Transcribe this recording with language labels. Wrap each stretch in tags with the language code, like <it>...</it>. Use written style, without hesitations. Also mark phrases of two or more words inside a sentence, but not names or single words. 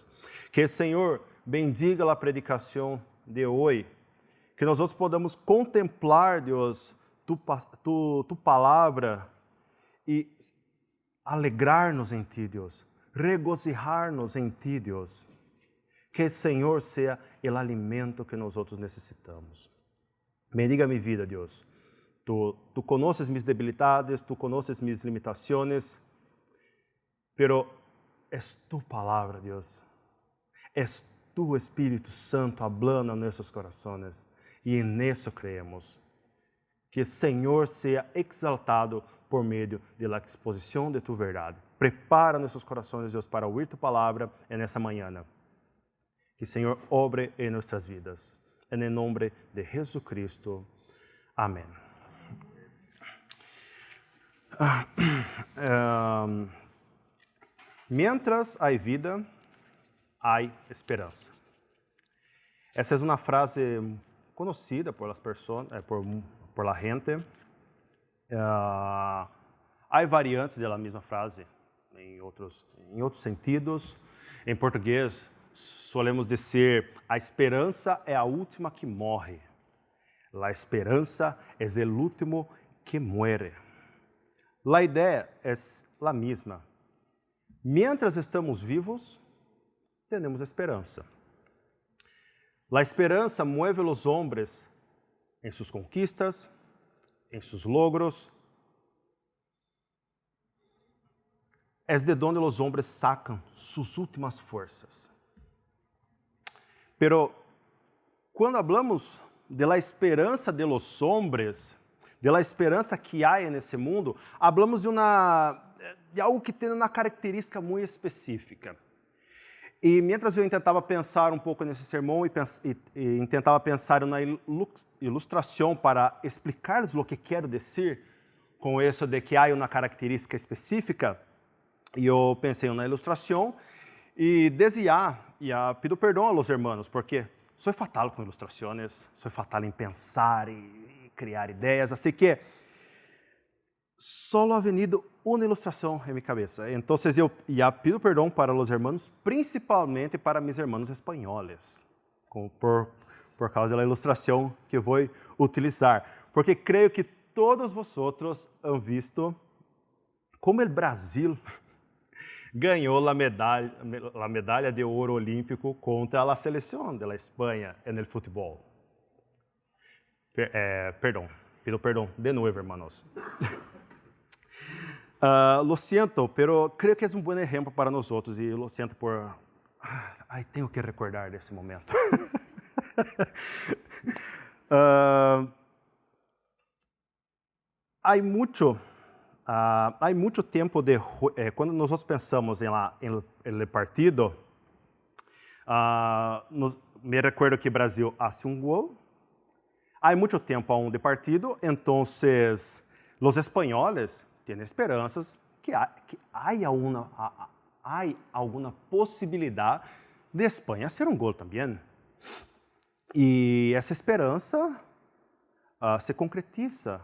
<pt>Que o Senhor bendiga a predicação de hoje, que nós outros podamos contemplar, Deus, tu palavra e alegrar-nos em Ti, Deus, regozijar-nos em Ti, Deus. Que o Senhor seja o alimento que nós outros necessitamos. Bendiga minha vida, Deus.</pt> <es>Tu conoces mis debilidades, tu conoces mis limitaciones, pero es tu palabra, Dios. Es tu Espíritu Santo hablando a nuestros corazones y en eso creemos. Que el Señor sea exaltado por medio de la exposición de tu verdad. Prepara nuestros corazones, Dios, para oír tu palabra en esa mañana. Que el Señor obre en nuestras vidas. En el nombre de Jesucristo. Amén. Mientras hay vida, hay esperanza.</es> <pt>Essa é uma frase conhecida</pt> <es>por las personas, por la gente.</es> <pt>Há variantes da mesma frase em outros sentidos. Em português, solemos dizer: a esperança é a última que morre.</pt> <es>La esperança é el último que muere.</es> <pt>La ideia é a mesma.</pt> <es>Mientras estamos vivos,</es> <pt>temos esperança.</pt> <es>La esperança mueve los hombres</es> <pt>em suas conquistas, em seus logros.</pt> <es>Es de donde los hombres sacan sus últimas fuerzas. Pero quando hablamos de la esperança de los hombres, de la esperança que</es> <pt>há nesse mundo,</pt> <es>hablamos de algo que</es> <pt>tem uma característica muito específica. E mientras eu tentava pensar um pouco nesse sermão e tentava pensar na ilustração para explicar-lhes o que quero dizer com isso de que há uma característica específica, e eu pensei na ilustração e desde já pido perdão aos irmãos, porque sou fatal com ilustrações, sou fatal em pensar e criar ideias, assim que</pt> <es>solo ha venido</es> <pt>uma ilustração em minha cabeça. Então, eu já pido perdão para os irmãos, principalmente para mis irmãos espanhóis, por causa da ilustração que vou utilizar. Porque creio que todos vocês han visto como o Brasil ganhou a medalha de ouro olímpico contra a seleção da Espanha no futebol. Perdão, pido perdão de novo, hermanos. Lo siento, pero creo que é um bom exemplo para nós outros e lo siento por... Ai, tenho que recordar desse momento. Há muito tempo quando nós pensamos em partido,</pt> <es>me recuerdo</es> <pt>que Brasil hace um gol. Há muito tempo aún de partido, então os espanhóis têm esperanças que há alguma possibilidade de Espanha ser um gol também. E essa esperança se concretiza.</pt>